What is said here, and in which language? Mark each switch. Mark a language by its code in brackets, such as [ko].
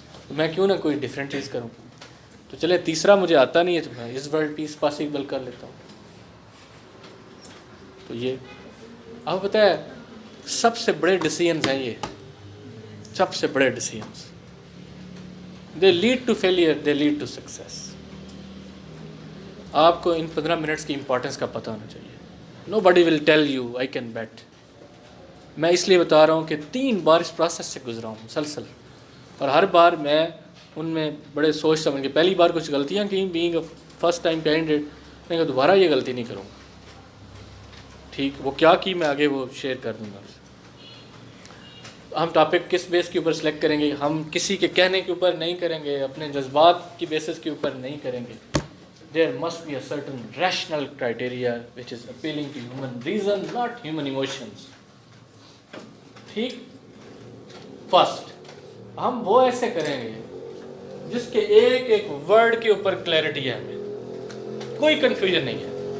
[ur] میں کیوں نہ کوئی ڈفرینٹ چیز کروں. تو چلے تیسرا مجھے آتا نہیں ہے تو میں اس ورلڈ پیس پاسبل کر لیتا ہوں. تو یہ آپ بتائیں سب سے بڑے ڈیسیژنز ہیں، یہ سب سے بڑے decisions. [en] They lead to failure, they lead to success. [ur] آپ کو ان 15 منٹس کی امپورٹنس کا پتہ ہونا چاہیے. [en] Nobody will tell you I can bet. [ur] میں اس لیے بتا رہا ہوں کہ 3 بار اس پروسیس سے گزرا ہوں مسلسل، اور ہر بار میں ان میں بڑے سوچ سمجھ کے، پہلی بار کچھ غلطیاں کی، [en] being a first time candidate, [ur] میں کہا دوبارہ یہ غلطی نہیں کروں گا. ٹھیک. وہ کیا کی میں آگے وہ شیئر کر دوں گا. ہم ٹاپک کس بیس کے اوپر سلیکٹ کریں گے؟ ہم کسی کے کہنے کے اوپر نہیں کریں گے، اپنے جذبات کی بیسس کے اوپر نہیں کریں گے. [en] There must be a certain rational criteria which is appealing to human reason, not human emotions. [ur] ٹھیک. فرسٹ ہم وہ ایسے کریں گے جس کے ایک ورڈ کے اوپر کلیئرٹی ہے، ہمیں کوئی کنفیوژن نہیں ہے.